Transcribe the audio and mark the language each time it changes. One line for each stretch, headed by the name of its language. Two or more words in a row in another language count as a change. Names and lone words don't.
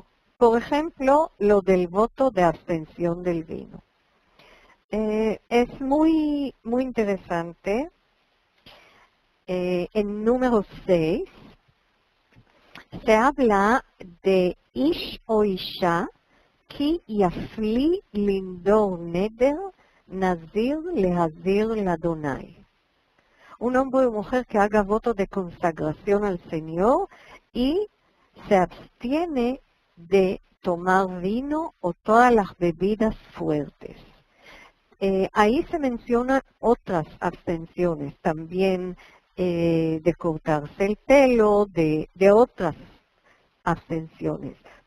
Spanish: Por ejemplo, lo del voto de abstención del vino. Es muy interesante. En número 6 se habla de
Hebrew: איש או אשה כי יפליא לנדר נדר נזיר להזיר ליהוה.
Spanish: Un hombre o mujer que haga voto de consagración al Señor y se abstiene de tomar vino o todas las bebidas fuertes. Ahí se mencionan otras abstenciones, también de cortarse el pelo, de otras abstenciones.